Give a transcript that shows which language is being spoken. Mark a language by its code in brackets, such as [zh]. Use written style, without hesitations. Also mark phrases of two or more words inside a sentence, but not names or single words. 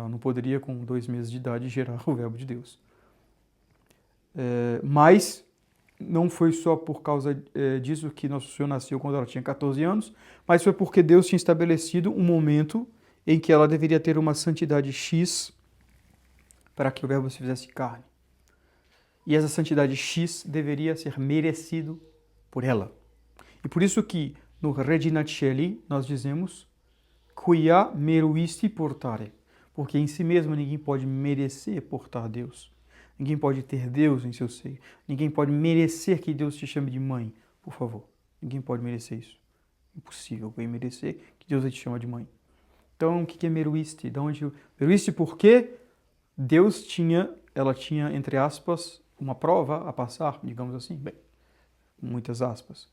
[pt] Ela não poderia, com 2 meses de idade, gerar o Verbo de Deus. Mas não foi só por causa disso que Nosso Senhor nasceu quando ela tinha 14 anos, mas foi porque Deus tinha estabelecido um momento em que ela deveria ter uma santidade X para que o Verbo se fizesse carne. E essa santidade X deveria ser merecido por ela. E por isso que no Regina Coeli nós dizemos [la] quia meruisti portare, [pt] porque em si mesmo ninguém pode merecer portar Deus. Ninguém pode ter Deus em seu seio. Ninguém pode merecer que Deus te chame de mãe, por favor. Ninguém pode merecer isso. Impossível alguém merecer que Deus te chame de mãe. Então, o que é meruisti? Meruisti porque ela tinha, entre aspas, uma prova a passar, digamos assim, muitas aspas.